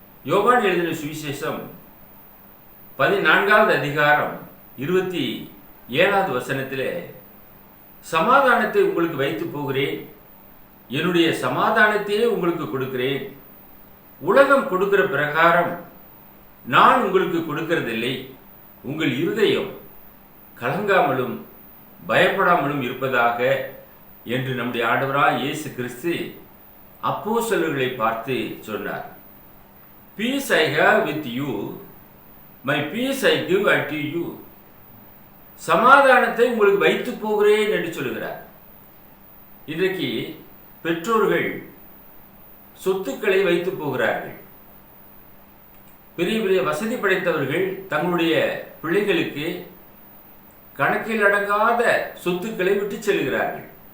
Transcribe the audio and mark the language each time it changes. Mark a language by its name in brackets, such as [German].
[Tamil] யோவான் எழுதின சுவிசேஷம் 14வது அதிகாரம் 27வது வசனத்திலே, சமாதானத்தை உங்களுக்கு வைத்து போகிறேன், என்னுடைய சமாதானத்தையே உங்களுக்கு கொடுக்கிறேன், உலகம் கொடுக்கிற பிரகாரம் நான் உங்களுக்கு கொடுக்கிறதில்லை, உங்கள் இருதயம் கலங்காமலும் பயப்படாமலும் இருப்பதாக என்று நம்முடைய ஆண்டவராய் இயேசு கிறிஸ்து அப்போஸ்தலர்களை பார்த்து சொன்னார். [English] Peace I have with you, my peace I give unto you. [Tamil] சமாதானத்தை உங்களுக்கு வைத்து போகிறேன் என்று சொல்கிறார். இன்றைக்கு பெற்றோர்கள் சொத்துக்களை வைத்து போகிறார்கள். பெரிய பெரிய வசதி படைத்தவர்கள் தங்களுடைய பிள்ளைகளுக்கு கணக்கில் அடங்காத சொத்துக்களை விட்டு செல்கிறார்கள்.